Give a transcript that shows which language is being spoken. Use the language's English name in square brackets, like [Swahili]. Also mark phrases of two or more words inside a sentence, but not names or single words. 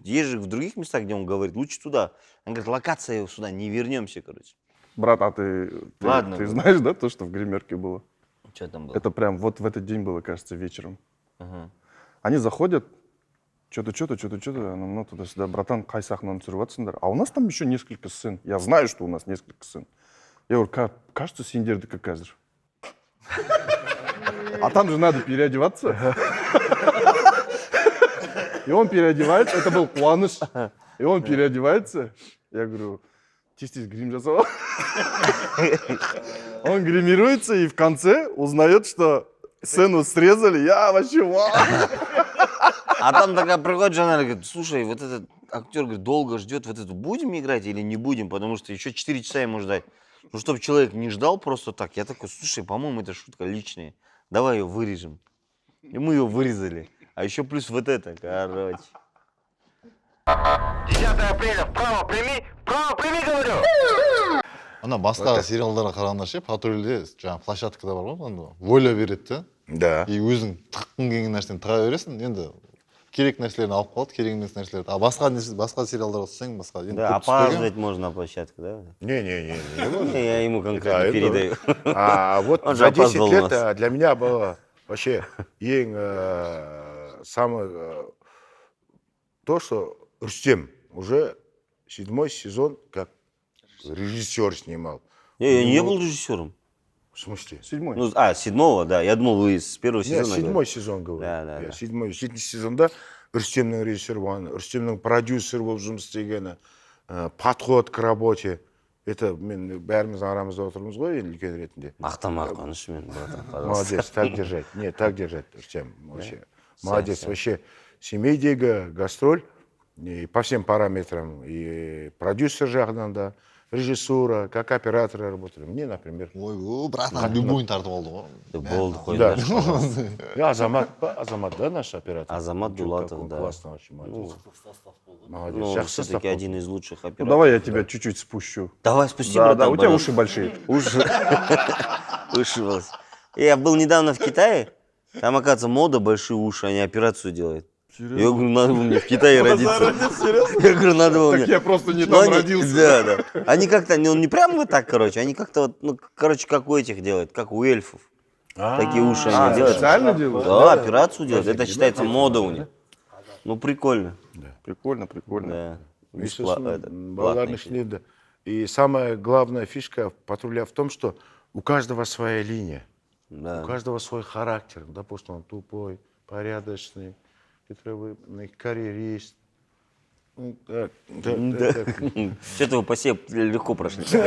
[Russian] Есть же в других местах, где он говорит, лучше туда. Он говорит, локация сюда, не вернемся, короче. Брат, а ты Ладно. знаешь, да, то, что в гримерке было? Что там было? Это прям вот в этот день было, кажется, вечером. Ага. Они заходят, что-то, ну, туда-сюда, [Kazakh] братан, қай сахнаны түсіріп жатсыңдар? [Russian] А у нас там еще несколько сцен. Я знаю, что у нас несколько сцен. Я говорю, кажется, [Kazakh] сендердікі қазір. [Russian] А там же надо переодеваться. И он переодевается, это был Куаныш. И он переодевается. Я говорю, [Kazakh] тез грим жасау. [Russian] Он гримируется и в конце узнает, что сцену срезали. Я вообще вау. А там такая приходит жена, говорит, слушай, вот этот актер говорит, долго ждет, вот эту будем играть или не будем, потому что еще 4 часа ему ждать. Ну, чтобы человек не ждал просто так. Я такой, слушай, по-моему, это шутка личная. Давай ее вырежем. И мы ее вырезали. А еще плюс вот это, короче. 10 апреля, вправо прими, говорю! [Kazakh] ана басқа сериалдарға қарағанда ше патрульде жаңағы площадкада бар ғой анда воля береді да. [Russian] Да. [Kazakh] И өзің тыққың келген нәрсені тыға бересің. Енді керек нәрселерін алып қалады, керек емес нәрселерді. А басқа сериалдарға түссең, басқа енді [Russian] Да, [Kazakh] көп түспеген. [Russian] опаздывать можно на площадку, да? Не. Я ему конкретно Да, передаю. А вот Он же за 10 опаздывал у лет нас. для меня было вообще самое то, что Рустем уже 7-й сезон как режиссер снимал. Я не был режиссером. В смысле? 7-й. Ну, 7-го, да. Я думал, вы с первого Нет, сезона. 7-й сезон говорю. Да. [Kazakh] 7-й сезонда Рустемнің режиссер болған, Рустемнің продюсер болып жұмыс істегені, [Russian] подход к работе. [Kazakh] Это мен бәріміз арамызда отырмыз ғой енді үлкен ретінде. Мақтама қуанышымен, братан, [Russian] пожалуйста. Молодец, так держать. Нет, так держать, Рустем. Вообще. Молодец. Все. Вообще, семейдегі гастроль и по всем параметрам. И продюсер [Kazakh] жағынан да, [Russian] режиссура, как операторы работали. Мне, например. [Kazakh] Ой, братан, любойын тартып алды ғой. Болды қой. [Russian] Да. Да. И Азамат, да, наш оператор? Азамат Чё, Дулатов, как он да. классно вообще, молодец. Молодец. Ну, [Kazakh] Жақсы [Russian] все-таки состав один из лучших Ну, операторов. давай я тебя чуть-чуть спущу. Давай, спусти, Да, братан, у тебя пожалуйста. уши большие. Уши. Уши. Я был недавно в Китае. Там, оказывается, мода большие уши, они операцию делают. Я говорю, надо было мне в Китае родиться. Я говорю, надо было мне. Так я просто не Ну, там они- родился. Да. Они как-то, не прям вот так, короче, они как-то вот, ну, короче, как у этих делают, как у эльфов. Такие уши они делают. Специально делают? Да, операцию делают. Это считается мода у них. Ну, прикольно. Прикольно. Да. [Kazakh] Балалардың ішінде. [Russian] И самая главная фишка патруля в том, что у каждого своя линия. Да. У каждого свой характер. Допустим, он тупой, порядочный, хитроумный, карьерист. Ну, так. Что-то вы по себе легко прошли.